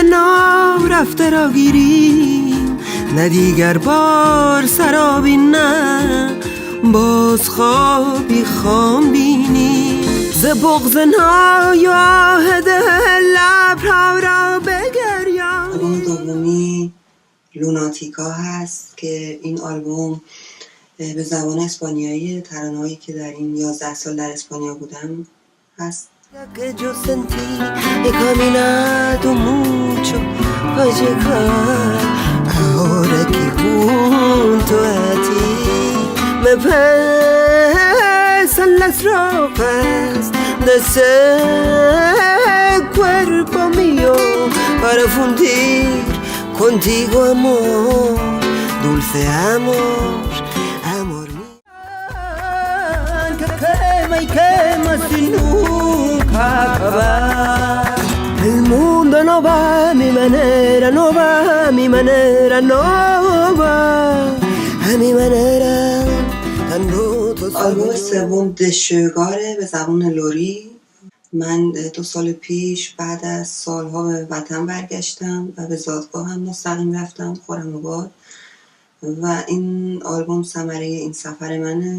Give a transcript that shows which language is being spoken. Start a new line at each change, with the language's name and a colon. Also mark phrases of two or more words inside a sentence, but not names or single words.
Persian: نارفته را گیریم، نه دیگر بار سرابی، نه باز خوابی خام بینی، ز بغض نایاهد لبها را بگریان. آلبوم دومی لوناتیکا هست که این آلبوم به زبان اسپانیایی ترانه‌هایی که در این 11 سال در اسپانیا بودم هست.
Spanish: Que yo sentí he caminado mucho para llegar ahora que junto a ti me pesan las ropas de ese cuerpo mío para fundir contigo amor, dulce amor, amor mío. Que quema y quema sin nunca acabar. El mundo no va a mi manera, no va a mi manera, no va a mi manera.
Persian: آلبوم سوم دشوگاره به زبان لوری. من 2 سال پیش بعد از سالها به وطن برگشتم و به زادگاه هم مستقیم رفتم خرم‌آباد و این آلبوم ثمره این سفر منه.